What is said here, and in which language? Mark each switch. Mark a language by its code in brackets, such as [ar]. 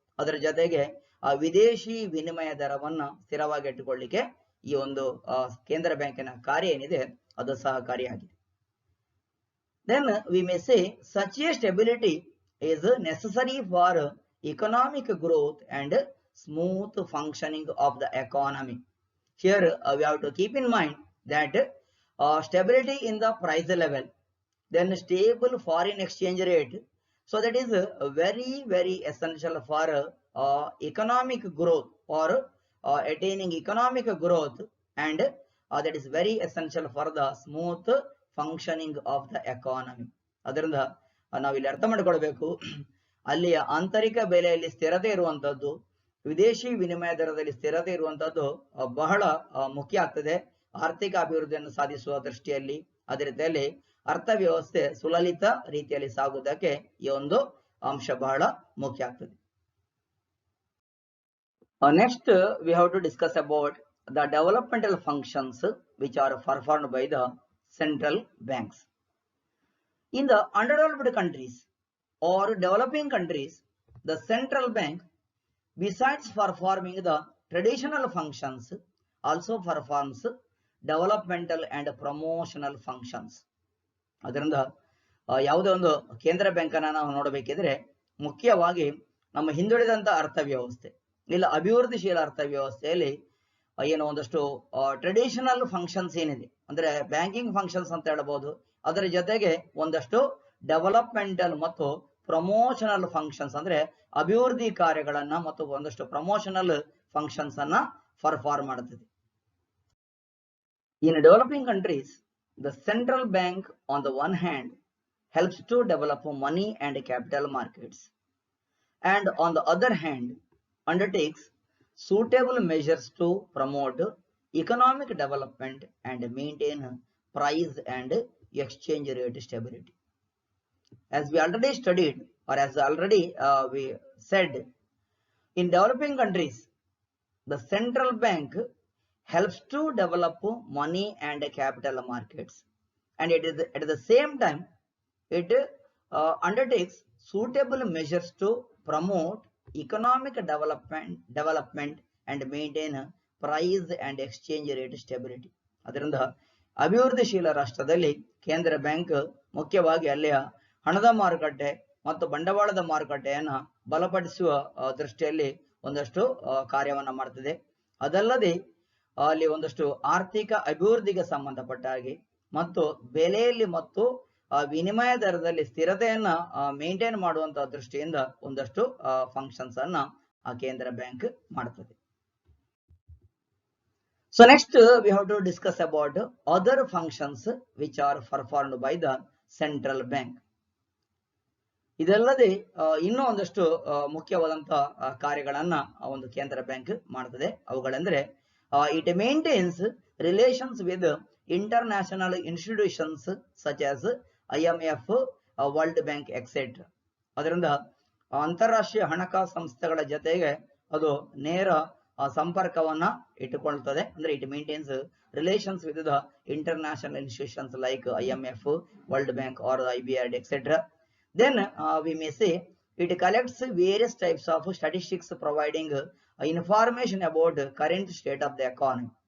[kn] ಅದರ ಜೊತೆಗೆ ವಿದೇಶಿ ವಿನಿಮಯ ದರವನ್ನ ಸ್ಥಿರವಾಗಿ ಇಟ್ಟುಕೊಳ್ಳಿಕ್ಕೆ ಈ ಒಂದು ಕೇಂದ್ರ ಬ್ಯಾಂಕಿನ ಕಾರ್ಯ ಏನಿದೆ ಅದು ಸಹಕಾರಿಯಾಗಿದೆ. [en] Then we may say such a stability is necessary for economic growth and smooth functioning of the economy. Here we have to keep in mind that stability in the price level, then stable foreign exchange rate, so that is very essential for economic growth or attaining economic growth, and that is very essential for the smooth functioning of the economy. [kn] ಅದರಿಂದ ನಾವಿಲ್ಲಿ ಅರ್ಥ ಮಾಡಿಕೊಳ್ಬೇಕು, ಅಲ್ಲಿಯ ಆಂತರಿಕ ಬೆಲೆಯಲ್ಲಿ ಸ್ಥಿರತೆ ಇರುವಂತದ್ದು, ವಿದೇಶಿ ವಿನಿಮಯ ದರದಲ್ಲಿ ಸ್ಥಿರತೆ ಇರುವಂತದ್ದು ಬಹಳ ಮುಖ್ಯ ಆಗ್ತದೆ ಆರ್ಥಿಕ ಅಭಿವೃದ್ಧಿಯನ್ನು ಸಾಧಿಸುವ ದೃಷ್ಟಿಯಲ್ಲಿ. ಅದೇ ರೀತಿಯಲ್ಲಿ ಅರ್ಥವ್ಯವಸ್ಥೆ ಸುಲಲಿತ ರೀತಿಯಲ್ಲಿ ಸಾಗುವುದಕ್ಕೆ ಈ ಒಂದು ಅಂಶ ಬಹಳ ಮುಖ್ಯ ಆಗ್ತದೆ. [en] Next we have to discuss about the developmental functions which are performed by the central banks. In the underdeveloped countries or developing countries, the central bank, besides performing the traditional functions, also performs developmental and promotional functions. [kn] ಅದರಿಂದ ಯಾವುದೇ ಒಂದು ಕೇಂದ್ರ bank ಅನ್ನ ನಾವು ನೋಡಬೇಕಿದ್ರೆ ಮುಖ್ಯವಾಗಿ ನಮ್ಮ ಹಿಂದುಳಿದಂತ ಅರ್ಥವ್ಯವಸ್ಥೆ ಇಲ್ಲ ಅಭಿವೃದ್ಧಿಶೀಲ ಅರ್ಥವ್ಯವಸ್ಥೆಯಲ್ಲಿ ಏನೋ ಒಂದಷ್ಟು [en] traditional functions [kn] ಏನಿದೆ ಅಂದ್ರೆ [en] banking functions [kn] ಅಂತ ಹೇಳಬಹುದು, ಅದರ ಜೊತೆಗೆ ಒಂದಷ್ಟು ಡೆವಲಪ್ಮೆಂಟಲ್ ಮತ್ತು [en] promotional functions [kn] ಅಂದ್ರೆ ಅಭಿವೃದ್ಧಿ ಕಾರ್ಯಗಳನ್ನ ಮತ್ತು ಒಂದಷ್ಟು ಪ್ರಮೋಷನಲ್ ಫಂಕ್ಷನ್ಸ್ ಅನ್ನ ಪರ್ಫಾರ್ಮ್ ಮಾಡುತ್ತದೆ. [en] In developing countries, the central bank on the one hand helps to develop money and capital markets, and on the other hand undertakes suitable measures to promote economic development and maintain price and exchange rate stability. As we already studied or as already we said, in developing countries, the central bank helps to develop money and capital markets, and it is at the same time it undertakes suitable measures to promote economic development and maintain price and exchange rate stability. [kn] ಅದರಿಂದ ಅಭಿವೃದ್ಧಿಶೀಲ ರಾಷ್ಟ್ರದಲ್ಲಿ ಕೇಂದ್ರ bank ಮುಖ್ಯವಾಗಿ ಅಲ್ಲಿಯ ಹಣದ ಮಾರುಕಟ್ಟೆ ಮತ್ತು ಬಂಡವಾಳದ ಮಾರುಕಟ್ಟೆಯನ್ನು ಬಲಪಡಿಸುವ ದೃಷ್ಟಿಯಲ್ಲಿ ಒಂದಷ್ಟು ಕಾರ್ಯವನ್ನ ಮಾಡ್ತದೆ. ಅದಲ್ಲದೆ ಅಲ್ಲಿ ಒಂದಷ್ಟು ಆರ್ಥಿಕ ಅಭಿವೃದ್ಧಿಗೆ ಸಂಬಂಧಪಟ್ಟ ಹಾಗೆ ಮತ್ತು ಬೆಲೆಯಲ್ಲಿ ಮತ್ತು ವಿನಿಮಯ ದರದಲ್ಲಿ ಸ್ಥಿರತೆಯನ್ನ ಮೇಂಟೈನ್ ಮಾಡುವಂತಹ ದೃಷ್ಟಿಯಿಂದ ಒಂದಷ್ಟು ಫಂಕ್ಷನ್ಸ್ ಅನ್ನ ಕೇಂದ್ರ ಬ್ಯಾಂಕ್ ಮಾಡ್ತದೆ. [en] So next we have to discuss about other functions which are performed by the central bank. [kn] ಇದಲ್ಲದೆ ಇನ್ನೂ ಒಂದಷ್ಟು ಮುಖ್ಯವಾದಂತಹ ಕಾರ್ಯಗಳನ್ನ ಒಂದು ಕೇಂದ್ರ ಬ್ಯಾಂಕ್ ಮಾಡ್ತದೆ. ಅವುಗಳೆಂದ್ರೆ [en] It maintains relations with international institutions such as IMF, World Bank etcetera. [kn] ಅದರಿಂದ ಅಂತಾರಾಷ್ಟ್ರೀಯ ಹಣಕಾಸು ಸಂಸ್ಥೆಗಳ ಜೊತೆಗೆ ಅದು ನೇರ ಸಂಪರ್ಕವನ್ನ ಇಟ್ಟುಕೊಳ್ಳುತ್ತದೆ. ಅಂದ್ರೆ [en] It maintains relations with the international institutions like IMF, World Bank or IBRD etcetera. Then we may say it collects various types of statistics providing information about current state of the economy.